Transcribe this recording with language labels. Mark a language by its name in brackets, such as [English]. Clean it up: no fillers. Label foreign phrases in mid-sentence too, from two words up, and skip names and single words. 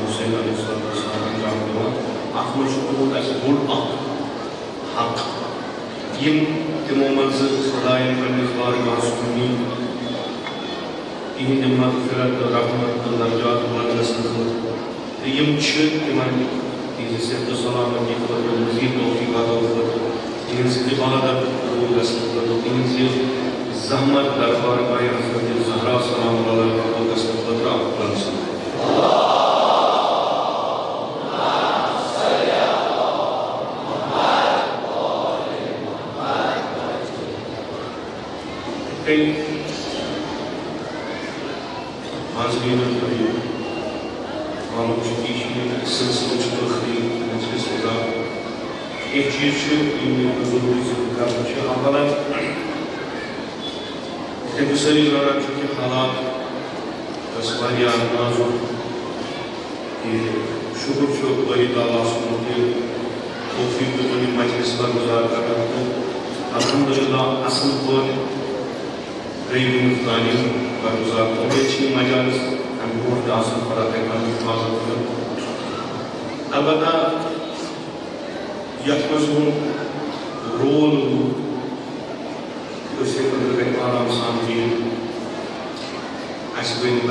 [Kashmiri] حُسین علیہ السلام انجام دِوان اتھ منٛز چھُ گوٚمُت اَسہِ بوٚڑ اکھ حق یِم تِمو منٛزٕ خۄدایَن پنٛنِس بارگاہس کُن نِنۍ تِہنٛدِ مغفرت تہٕ رحمت تہٕ درجات بلند گژھنہٕ خٲطرٕ تہٕ یِم چھِ تِمن تِہنٛزِ صحت و سلامتی خٲطرٕ مزیٖد توفیقاتو خٲطرٕ تِہنٛز عبادت قبوٗل گژھنہٕ خٲطرٕ تِہنٛزِ زحمت دربار گاہِ حضرت زہرا [Arabic] سلام اللہ [Kashmiri] قبوٗل گژھنہٕ خٲطرٕ اکھ پرنسل [Arabic] حاضرین الکریم [Kashmiri] معلوم چھُ یہِ چھُ یہِ سلسلہٕ چھُ ٲخری مجلس گزار کینٛہہ چیٖز چھِ یِم ضروٗری ذکر کرُن چھُ اولاً یِتھَے کٔنۍ سٲری زانان چھِ کہِ حالات ٲسۍ واریاہ نازُک کہ شکر چھُ باری تعالیٰ سُنٛد کہ توفیق دیُتُن یہِ مجلس مجلس برگزار کرنا الحمدللہ اصل پٲٹھۍ گٔے یِہٕنٛز تعلیٖم برگزار اُمید چھِ یہِ مجالس اَمہِ برونٛٹھ تہِ آسان خۄدا کَرِ پَنُن حِفاظت کٔرِتھ البتہ یَتھ منٛز یِہُنٛد رول روٗد أسۍ ہیٚکو گژھِ آرام سان دِنۍ اَسہِ گٔے نہٕ